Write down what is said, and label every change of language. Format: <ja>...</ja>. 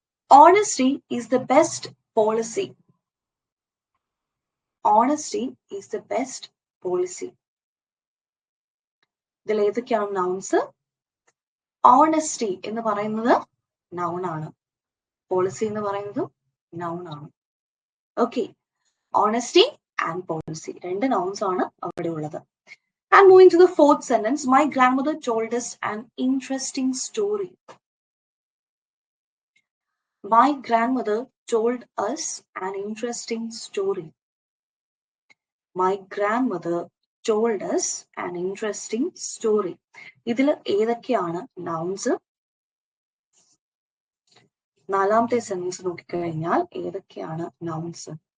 <en>Honesty is the best policy. Honesty is the best policy.</en> <ml>ഇതിൽ ഏതൊക്കെയാണ് nouns? Honesty എന്ന് പറയുന്നത് നൗൺ ആണ്, പോളിസി എന്ന് പറയുന്നതും നൗൺ ആണ്. Okay, honesty and policy 2 nouns ആണ് അവിടെ ഉള്ളത്.</ml> <en>And moving to the 4th sentence, my grandmother told us an interesting story. My grandmother told us an interesting story. My grandmother told us an interesting story.</en> <ml>ഇതിൽ ഏതൊക്കെയാണ് nouns? 4ാമത്തെ sentence നോക്കിക്കഴിഞ്ഞാൽ ഏതൊക്കെയാണ് nouns?</ml>